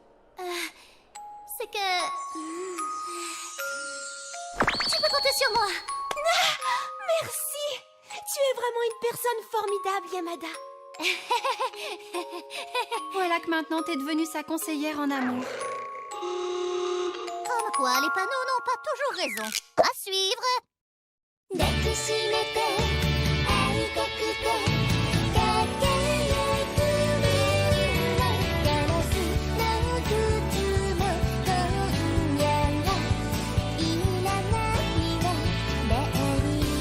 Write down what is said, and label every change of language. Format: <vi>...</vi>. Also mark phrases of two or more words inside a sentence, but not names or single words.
<fr>c'est que... Tu peux compter sur moi. Merci. Tu es vraiment une personne formidable, Yamada. Voilà que maintenant t'es devenue sa conseillère en amour. Comme quoi, les panneaux n'ont pas toujours raison. À suivre.</fr> <ja>抱きしめて会いたくて輝く未来ガラスの靴も今夜はいらないわベリ</ja>